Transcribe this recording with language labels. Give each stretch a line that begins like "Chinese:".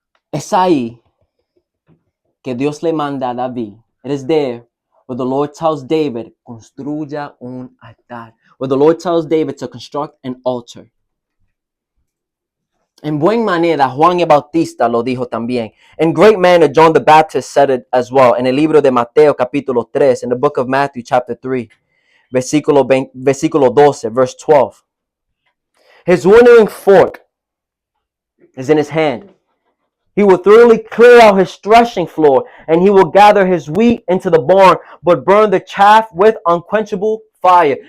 Spanish: Es ahí que Dios le manda a David.
English: It is there where the Lord tells David,
Spanish: construya un altar.
English: Where the Lord tells David to construct an altar.
Spanish: En buena manera, Juan el Bautista lo dijo también.
English: In great manner, John the Baptist said it as well.
Spanish: En el libro de Mateo capítulo 3,
English: in the book of Matthew chapter 3,
Spanish: versículo 12,
English: verse 12. His winnowing fork is in his hand. He will thoroughly clear out his threshing floor, and he will gather his wheat into the barn, but burn the chaff with unquenchable fire.